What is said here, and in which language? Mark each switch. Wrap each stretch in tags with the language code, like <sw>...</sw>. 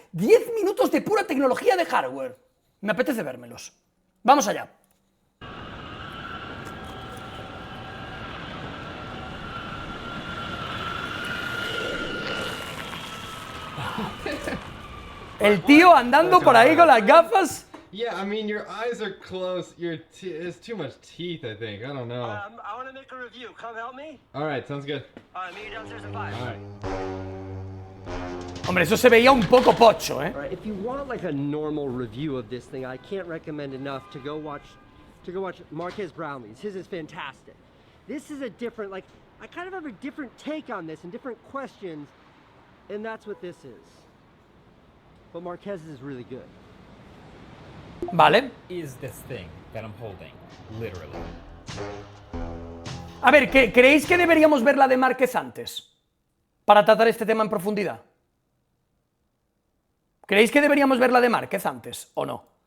<es>10 minutos de pura tecnología de hardware. Me apetece vérmelos. Vamos allá. El tío andando por ahí con las gafas.</es> <en>Yeah, I mean, your eyes are close. It's too much teeth, I think. I don't know. I want to make a review. Come help me. All right, sounds good. Meet you downstairs in 5. All right.</en> <es>Hombre, eso se veía un poco pocho, ¿eh?</es> <en>All right, if you want like a normal review of this thing, I can't recommend enough to go watch Marquez Brownlee's. His is fantastic. This is a different, like, I kind of have a different take on this and different questions, and that's what this is. But Marquez's is really good.</en> <es>Vale.</es> <en>Is this thing that I'm holding, literally.</en> <es>A ver, ¿creéis que deberíamos ver la de Márquez antes? Para tratar este tema en profundidad. ¿Creéis que deberíamos ver la de Márquez antes o no?</es>